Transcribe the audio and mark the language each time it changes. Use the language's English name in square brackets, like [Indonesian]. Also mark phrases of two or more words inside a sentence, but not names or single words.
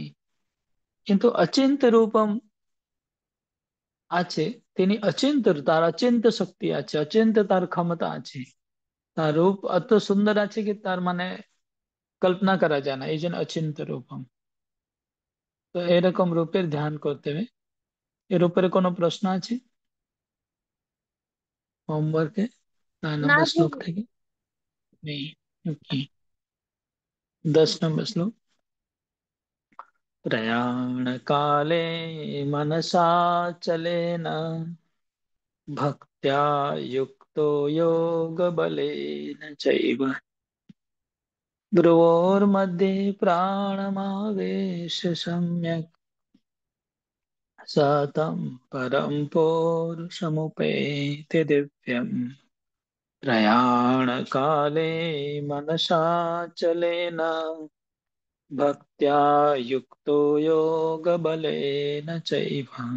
[Bangla] কিন্তু অচিন্ত রূপম আছে, তিনি অচিন্ত, তার অচিন্ত শক্তি আছে, অচিন্ত তার ক্ষমতা আছে, তার রূপ এত সুন্দর আছে কি তার মানে কল্পনা করা যায় না, এই জন্য অচিন্ত রূপম। তো এরকম রূপের ধ্যান করতে হবে। এর উপরে কোনো প্রশ্ন আছে হোমওয়ার্কে 9 নম্বর না শ্লোক থেকে? নেই। ওকে, 10 নম্বর শ্লোক। [Sanskrit] प्रयाण काले मनसा चलेन भक्त्या युक्तो योग बलेन चैव भ्रुवोर्मध्ये प्राणमावेश सम्यक् सतं परं पौरुषमुपैति दिव्यम् प्रयाण काले मनसा चलेन भक्त्या युक्तो योग बलेन चैव